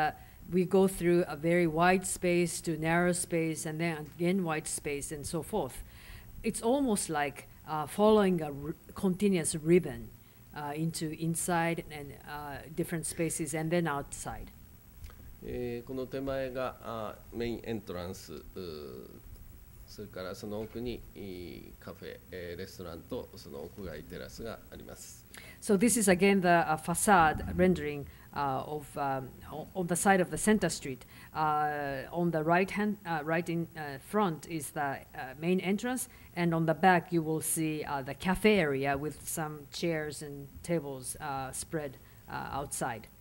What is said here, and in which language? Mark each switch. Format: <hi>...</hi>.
<en>That we go through a very wide space to narrow space, and then again wide space, and so forth. It's almost like following a continuous ribbon into inside and different spaces, and then outside.</en> <ja>この手前がメインエントランス。それからその奥にカフェ、レストランとその屋外テラスがあります。</ja> <en>So this is again the facade rendering on the side of the center street. On the right in front is the main entrance, and on the back you will see the cafe area with some chairs and tables spread outside.</en>